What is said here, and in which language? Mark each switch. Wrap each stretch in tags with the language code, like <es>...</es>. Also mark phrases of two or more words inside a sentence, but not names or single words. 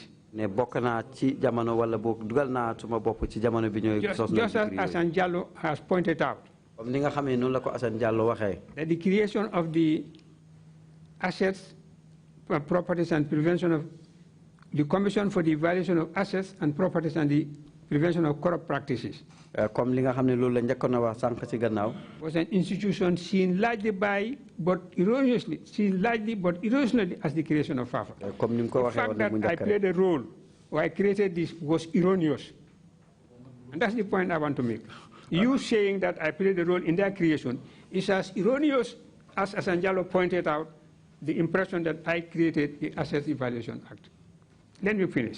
<en>Just as Hassan Jallo has pointed out, that the creation of the assets, properties and prevention of the Commission for the Evaluation of Assets and Properties and the prevention of corrupt practices.</en> <wo>Comme li nga xam ne loolu la njëkkoon a wax sànq ci gannaaw.</wo> <en>Was an institution seen largely but erroneously as the creation of Fafa.</en> <wo>Comme ni mu ko waxee woon nag mu njëkk rek.</wo> <en>The fact that I played a role or I created this was erroneous. And that's the point I want to make. You saying that I played a role in their creation is as erroneous as Asanjalo pointed out, the impression that I created the Asset Evaluation Act. Let me finish.</en>